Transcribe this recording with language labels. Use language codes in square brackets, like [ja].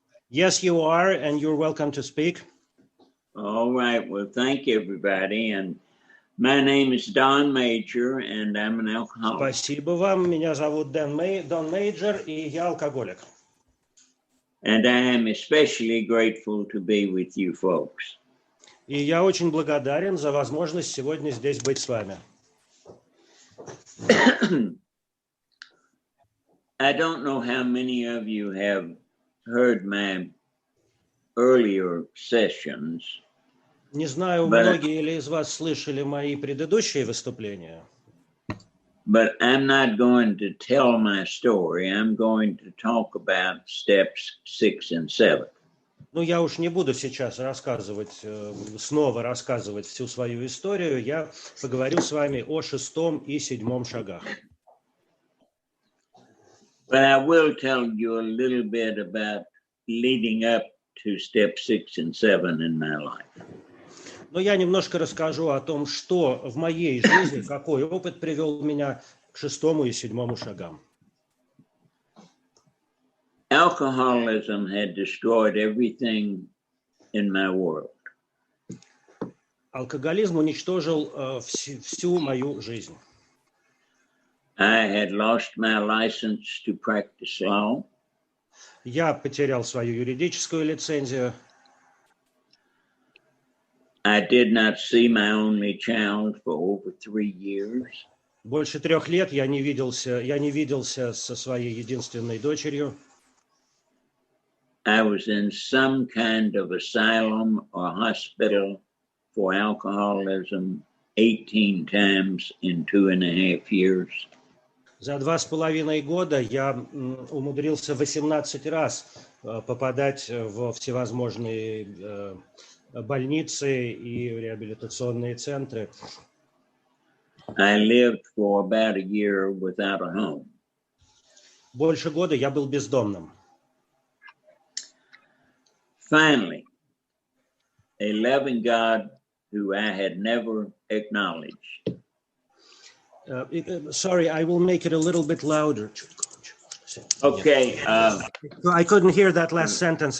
[en] Yes, you are, and you're welcome to speak. All right. Well, thank you, everybody. And my name is Dan Мэйджер, and I'm an alcoholic. [ru] Спасибо вам. Меня зовут Дан Мэйджер, и я алкоголик. [en] And I am especially grateful to be with you folks. [ru] И я очень благодарен за возможность сегодня здесь быть с вами. [en] I don't know how many of you have heard my earlier sessions. [ru] Не знаю, многие ли из вас слышали мои предыдущие выступления. [en] But I'm not going to tell my story. I'm going to talk about steps 6 and 7. [ru] Ну, я уж не буду сейчас снова рассказывать всю свою историю. Я поговорю с вами о 6-м и 7-м шагах. [en] But I will tell you a little bit about leading up to step 6 and 7 in my life. [ru] Но я немножко расскажу о том, что в моей жизни, какой опыт привел меня к 6-му и 7-му шагам. [en] Alcoholism had destroyed everything in my world. [ru] Алкоголизм уничтожил всю мою жизнь. [en] I had lost my license to practice law. [ru] Я потерял свою юридическую лицензию. [en] I did not see my only child for over 3 years. [ru] Больше 3 лет я не виделся со своей единственной дочерью. [en] I was in some kind of asylum or hospital for alcoholism 18 times in 2.5 years. [ru] За 2,5 года я умудрился 18 раз попадать во всевозможные больницы и реабилитационные центры. [en] I lived for about a year without a home. [ru] Больше года я был бездомным. [en] Finally, a loving God who I had never acknowledged. Sorry, I will make it a little bit louder. Okay. I couldn't hear that last sentence.